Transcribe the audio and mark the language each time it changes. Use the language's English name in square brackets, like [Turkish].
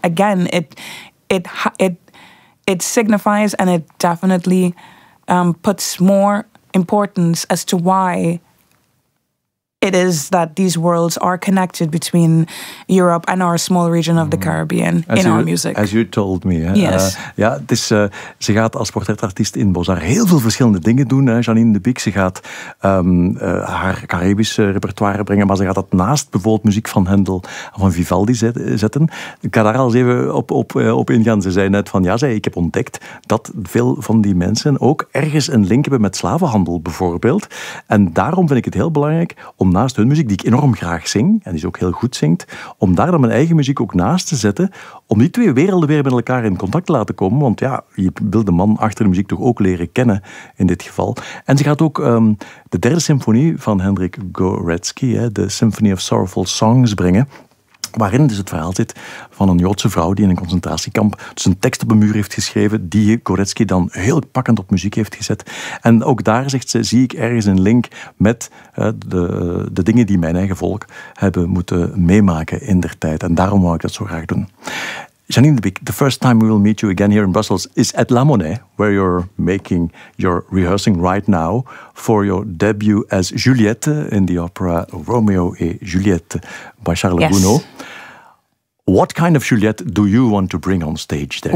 [English] Again, it signifies and it definitely puts more importance as to why it is that these worlds are connected between Europe and our small region of the Caribbean in our music. As you told me. Yes. [Dutch] Ze gaat als portretartiest in Bozar heel veel verschillende dingen doen. Janine de Beek, ze gaat haar Caribische repertoire brengen, maar ze gaat dat naast bijvoorbeeld muziek van Handel en van Vivaldi zetten. Ik ga daar al eens even op ingaan. Ze zei net van, ik heb ontdekt dat veel van die mensen ook ergens een link hebben met slavenhandel bijvoorbeeld. En daarom vind ik het heel belangrijk om naast hun muziek, die ik enorm graag zing, en die ze ook heel goed zingt, om daar dan mijn eigen muziek ook naast te zetten, om die twee werelden weer met elkaar in contact te laten komen. Want ja, je wil de man achter de muziek toch ook leren kennen, in dit geval. En ze gaat ook de derde symfonie van Hendrik Goretzky, de Symphony of Sorrowful Songs, brengen, waarin dus het verhaal zit van een Joodse vrouw die in een concentratiekamp dus een tekst op een muur heeft geschreven, die Goretzky dan heel pakkend op muziek heeft gezet. En ook daar, zegt ze, zie ik ergens een link met de dingen die mijn eigen volk hebben moeten meemaken in der tijd. En daarom wou ik dat zo graag doen. [English] Janine de Beek, the first time we will meet you again here in Brussels is at La Monnaie, where you're making your rehearsing right now for your debut as Juliette in the opera Romeo et Juliette by Charles Gounod. What kind of Juliette do you want to bring on stage there?